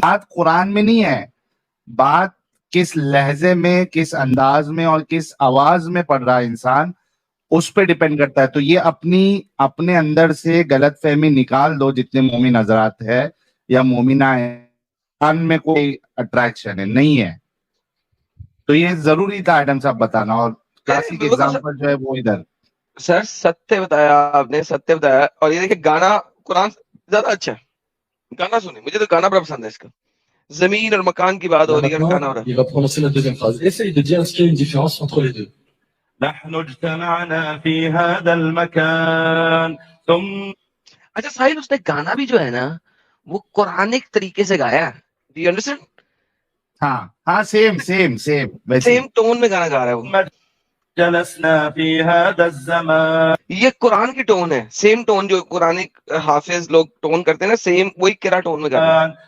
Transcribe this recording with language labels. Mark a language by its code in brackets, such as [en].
[ur] بات قرآن میں نہیں ہے, بات کس لہجے میں, کس انداز میں اور کس آواز میں پڑھ رہا ہے انسان, اس پہ ڈیپینڈ کرتا ہے. تو یہ اپنے اندر سے غلط فہمی نکال دو جتنے مومن حضرات ہے یا مومنہ ہیں, میں کوئی اٹریکشن ہے نہیں ہے. تو یہ ضروری تھا ایڈم صاحب بتانا, اور کلاسک ایگزامپل جو ہے وہ ادھر. سر ستیہ بتایا آپ نے, ستیہ بتایا. اور یہ دیکھیں گانا قرآن زیادہ اچھا ہے, گانا سنیں, مجھے تو گانا بڑا پسند ہے. اس کا زمین اور مکان کی بات ہو رہی ہے اور گانا ہو رہا ہے. [fr] il va prononcer la deuxième phrase. Essaye de dire est-ce qu'il y a une différence entre les deux. [ar] نحن اجتمعنا في هذا المكان ثم. [ur] اچھا ساحل, اس نے گانا بھی جو ہے نا وہ قرآنک طریقے سے گایا. [en] Do you understand? [ur] ہاں سیم سیم ٹون میں گانا گا رہا ہے وہ. [ar] جلسنا في هذا الزمان. [ur] یہ قرآن کی ٹون ہے, سیم ٹون جو قرآنک حافظ لوگ ٹون کرتے ہیں نا, سیم وہی کرا ٹون میں گا رہا ہے.